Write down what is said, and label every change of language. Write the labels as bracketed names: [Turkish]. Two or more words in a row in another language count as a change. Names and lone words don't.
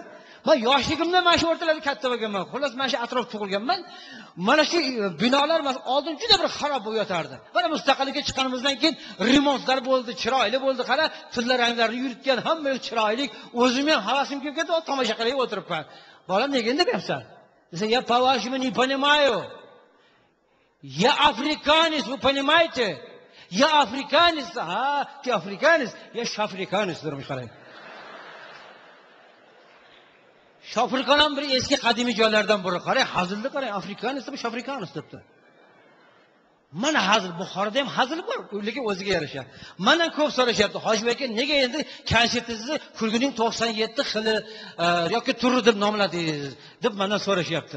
[Uzbek] Men yoshligimda mana shu o'rtalarda katta bo'lganman. Xullas, mana shu atrof tug'ilganman. Mana shu binolar oldin juda bir xarob bo'lib yotardi. Mana mustaqillikka chiqqanimizdan keyin remontlar bo'ldi, chiroyli bo'ldi. Qara, tilla ranglarni yuritgan, hamma chiroyli. O'zim ham havasim kelib ketdi, tomosha qilib o'tiribman. Bolam, nega endi deyapsan? Desa, [Russian] "Я по-вашему не понимаю. Я африканец, вы понимаете? Я африканец, ты африканец, я шафриканец", [Uzbek] dedim qarang. Shofirkon ham bir eski qadimiy joylardan biri. Qarang, hazilni qarang, Afrikanis deb Shofrikanis debdi. Mana hazil, Buxoroda ham hazil bor, lekin o'ziga yarasha. Mana ko'p so'rashyapti, Hojiboy aka, nega endi konsertingizni kulgining 97 xili yoki turi deb nomladingiz deb mendan so'rashyapti.